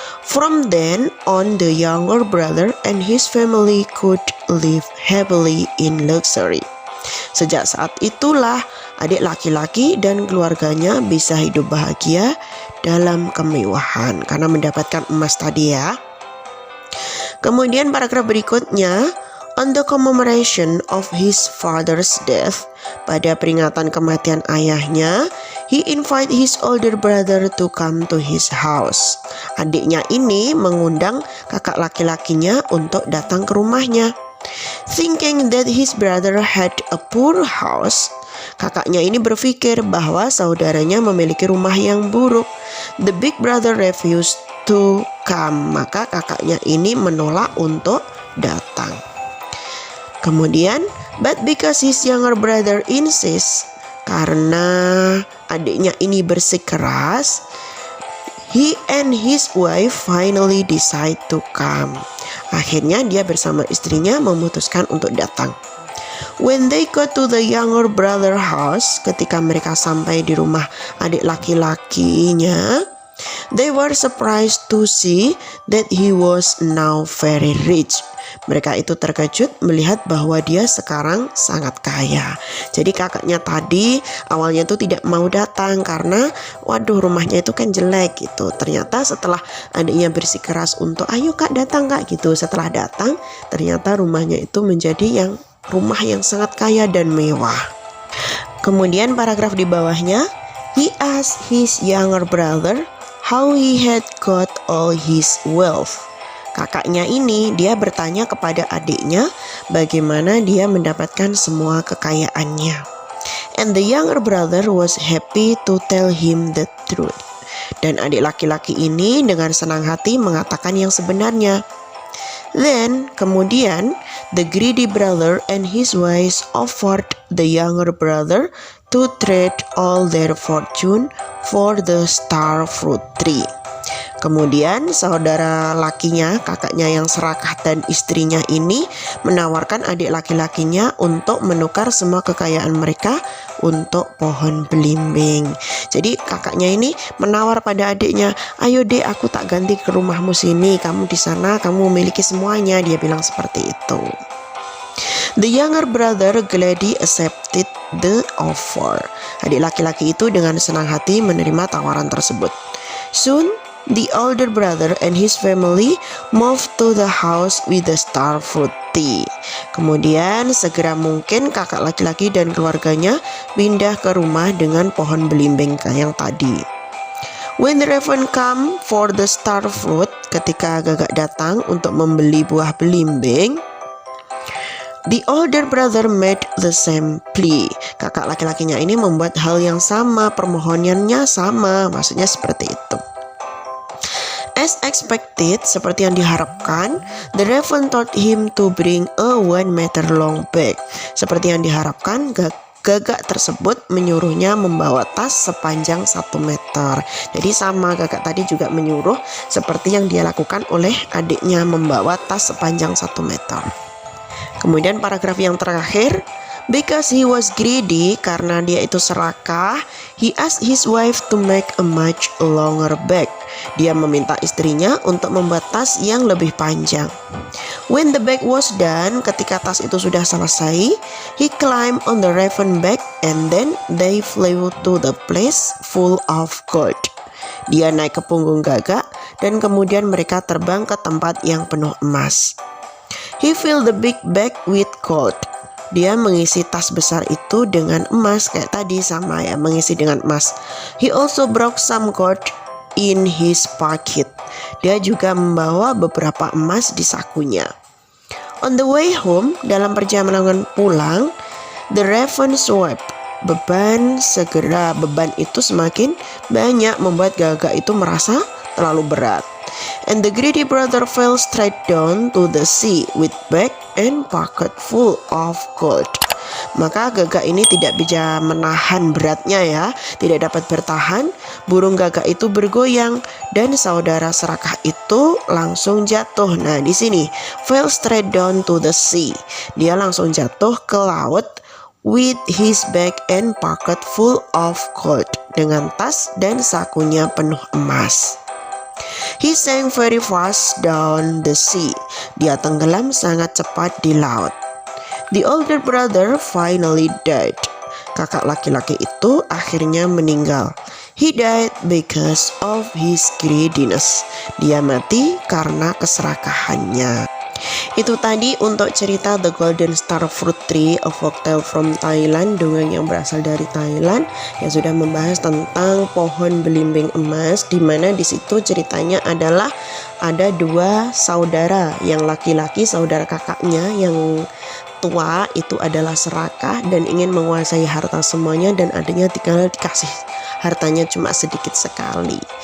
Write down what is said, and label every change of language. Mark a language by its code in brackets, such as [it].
[en] From then on, the younger brother and his family could live happily in luxury. [id] Sejak saat itulah adik laki-laki dan keluarganya bisa hidup bahagia dalam kemewahan karena mendapatkan emas tadi ya. Kemudian paragraf berikutnya, [en] on the commemoration of his father's death, [id] pada peringatan kematian ayahnya, [en] he invite his older brother to come to his house. [id] Adiknya ini mengundang kakak laki-lakinya untuk datang ke rumahnya. [en] Thinking that his brother had a poor house, [id] kakaknya ini berpikir bahwa saudaranya memiliki rumah yang buruk. [en] The big brother refused to come. [id] Maka kakaknya ini menolak untuk datang. Kemudian, [en] but because his younger brother insists, [id] karena adiknya ini bersikeras, [en] He and his wife finally decide to come. [id] Akhirnya dia bersama istrinya memutuskan untuk datang. [en] When they go to the younger brother house, [id] ketika mereka sampai di rumah adik laki-lakinya, [en] they were surprised to see that he was now very rich. [id] Mereka itu terkejut melihat bahwa dia sekarang sangat kaya. Jadi kakaknya tadi awalnya tuh tidak mau datang karena waduh rumahnya itu kan jelek gitu. Ternyata setelah adiknya bersikeras untuk ayo kak datang kak gitu. Setelah datang ternyata rumahnya itu menjadi rumah yang sangat kaya dan mewah. Kemudian paragraf di bawahnya, [en] he asked his younger brother how he had got all his wealth. [id] Kakaknya ini dia bertanya kepada adiknya bagaimana dia mendapatkan semua kekayaannya. [en] And the younger brother was happy to tell him the truth. [id] Dan adik laki-laki ini dengan senang hati mengatakan yang sebenarnya. [en] Then, [id] kemudian, [en] the greedy brother and his wife offered the younger brother to trade all their fortune for the star fruit tree. [id] Kemudian saudara lakinya, kakaknya yang serakah dan istrinya ini menawarkan adik laki-lakinya untuk menukar semua kekayaan mereka untuk pohon belimbing. Jadi kakaknya ini menawar pada adiknya, ayo dek aku tak ganti ke rumahmu sini, kamu di sana kamu memiliki semuanya. Dia bilang seperti itu. [en] The younger brother gladly accepted the offer. [id] Adik laki-laki itu dengan senang hati menerima tawaran tersebut. [en] Soon the older brother and his family moved to the house with the star fruit tree. [id] Kemudian segera mungkin kakak laki-laki dan keluarganya pindah ke rumah dengan pohon belimbing yang tadi. [en] When the raven come for the star fruit, [id] ketika gagak datang untuk membeli buah belimbing, [en] the older brother made the same plea. [id] Kakak laki-lakinya ini membuat hal yang sama, permohonannya sama, maksudnya seperti itu. [en] As expected, [id] seperti yang diharapkan, [en] the raven told him to bring a 1 meter long bag. [id] Seperti yang diharapkan, gagak tersebut menyuruhnya membawa tas sepanjang 1 meter. Jadi sama, gagak tadi juga menyuruh seperti yang dia lakukan oleh adiknya, membawa tas sepanjang 1 meter. Kemudian paragraf yang terakhir, [en] because he was greedy, [id] karena dia itu serakah, [en] he asked his wife to make a much longer bag. [id] Dia meminta istrinya untuk membuat tas yang lebih panjang. [en] When the bag was done, [id] ketika tas itu sudah selesai, [en] he climbed on the raven bag and then they flew to the place full of gold. [id] Dia naik ke punggung gagak dan kemudian mereka terbang ke tempat yang penuh emas. [en] He filled the big bag with gold. [id] Dia mengisi tas besar itu dengan emas, kayak tadi sama ya, mengisi dengan emas. [en] He also brought some gold in his pocket. [id] Dia juga membawa beberapa emas di sakunya. [en] On the way home, [id] dalam perjalanan pulang, [en] the raven swept. [id] Beban itu semakin banyak membuat gagak itu merasa terlalu berat. [en] And the greedy brother fell straight down to the sea with bag and pocket full of gold. [id] Maka gagak ini tidak bisa menahan beratnya ya, tidak dapat bertahan. Burung gagak itu bergoyang dan saudara serakah itu langsung jatuh. Nah di sini [en] fell straight down to the sea. [id] Dia langsung jatuh ke laut [en] with his bag and pocket full of gold, [id] dengan tas dan sakunya penuh emas. [en] He sank very fast down the sea. [id] Dia tenggelam sangat cepat di laut. [en] The older brother finally died. [id] Kakak laki-laki itu akhirnya meninggal. [en] He died because of his greediness. [id] Dia mati karena keserakahannya. Itu tadi untuk cerita The Golden Star Fruit Tree, [en] a folktale from Thailand, [id] dongeng yang berasal dari Thailand yang sudah membahas tentang pohon belimbing emas, di mana di situ ceritanya adalah ada 2 saudara, yang laki-laki saudara kakaknya yang tua itu adalah serakah dan ingin menguasai harta semuanya, dan adanya tinggal dikasih hartanya cuma sedikit sekali.